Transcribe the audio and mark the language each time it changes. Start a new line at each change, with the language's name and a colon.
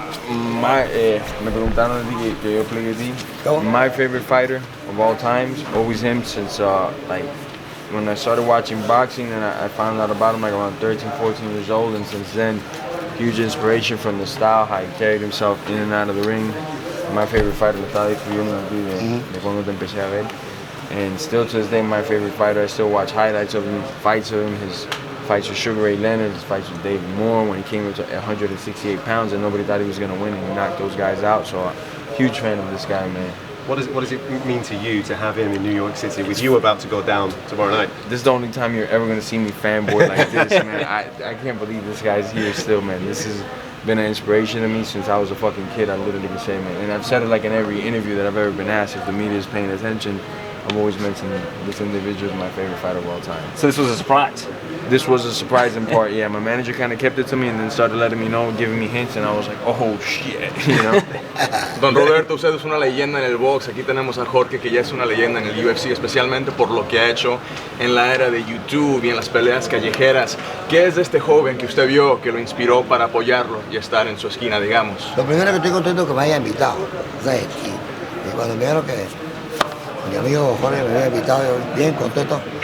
Spanish: Me preguntaron a ti que yo expliqué a ti.
English: My favorite fighter of all times, always him since like when I started watching boxing and I found out about him like around 13, 14 years old, and since then, huge inspiration from the style, how he carried himself in and out of the ring. My favorite fighter,
Spanish: lo estaba describiendo a ti de cuando te empecé a ver.
English: And still to this day, my favorite fighter. I still watch highlights of him, fights of him, his fights with Sugar Ray Leonard, his fights with David Moore when he came up to 168 pounds and nobody thought he was going to win, and he knocked those guys out. So, huge fan of this guy, man. What does it mean to you to have him in New York City with you about to go down tomorrow night? This is the only time you're ever going to see me fanboy like this, man. I can't believe this guy's here still, man. This has been an inspiration to me since I was a fucking kid, I literally can say, man. And I've said it like in every interview that I've ever been asked. If the media is paying attention, I've always mentioned this individual is my favorite fighter of all time. So this was a surprise? This was a surprising part, yeah. My manager kind of kept it to me and then started letting me know, giving me hints, and I was like, oh shit, you know.
Spanish: Don Roberto, usted es una leyenda en el box. Aquí tenemos a Jorge, que ya es una leyenda en el UFC, especialmente por lo que ha hecho en la era de YouTube y en las peleas callejeras. ¿Qué es de este joven que usted vio que lo inspiró para apoyarlo y estar en su esquina, digamos? Lo primero que estoy contento es que me haya invitado, ¿sabes? Y cuando vieron que mi amigo Jorge me había invitado, yo bien contento.